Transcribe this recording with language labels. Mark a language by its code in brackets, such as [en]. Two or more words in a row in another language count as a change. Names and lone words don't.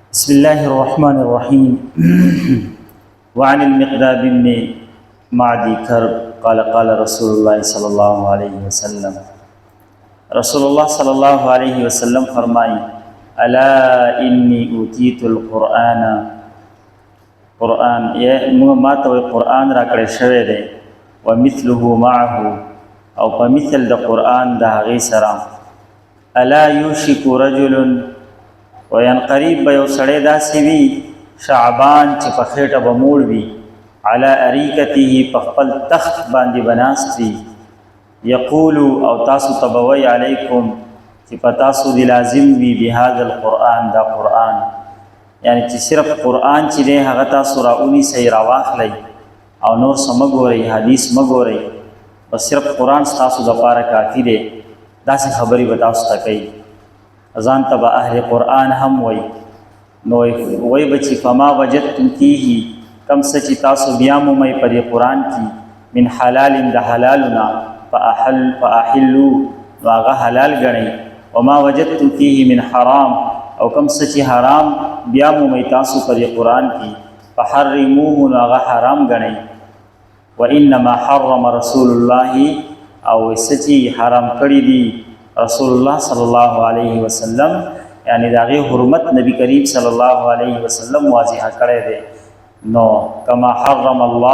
[ar] بسم الله الرحمن الرحيم. وعن المقداد بن معدي كرب قال قال رسول الله صلى الله عليه وسلم رسول الله صلى الله عليه وسلم فرمائی الا انی اوتیت القرآن [ps] قرآن ما ته قرآن را کړی شوی دی [ar] ومثله معه [ps] او په مثل د قرآن د هغې سره [ar] الا یوشک رجل [ps] وین قریب به یو سړی داسې وي شعبان چې په خېټه به موړ وي [ar] علی اریکته [ps] په خپل تخت باندې به ناست وي یقول او تاسو ته به وایي علیکم چې په تاسو دې لازم وي [ar] بهذا القرآن [ps] دا قرآن یعنی چې صرف قرآن چې دی هغه تاسو راونیسئ راواخلئ او نور څه مه ګورئ حدیث مه ګورئ بس صرف قرآن ستاسو دپاره کافي دی داسې خبرې به تاسو ته کوي ځان ته به اهل قرآن هم وایي نو وایي به چې [ar] فما وجدتم فیه [ps] کم څه چې تاسو بیا مومئ په دې قرآن کې [ar] من حلال [ps] د حلالونه فاحلوا نو هغه حلال ګڼئ [ar] وما وجدتم فیه من حرام [ps] او کم څه چې حرام بیا مومئ تاسو په دې قرآن کې فحرموه نو هغه حرام ګڼئ [ar] وانما حرم رسول الله [ps] او څه چې حرام کړي دي رسول الله [ar] صلی الله علیه وسلم [ps] یعنی د هغې حرمت نبی کریم [ar] صلی الله علیه وسلم [ps] واضح کړی دی نو [ar] کما حرم الله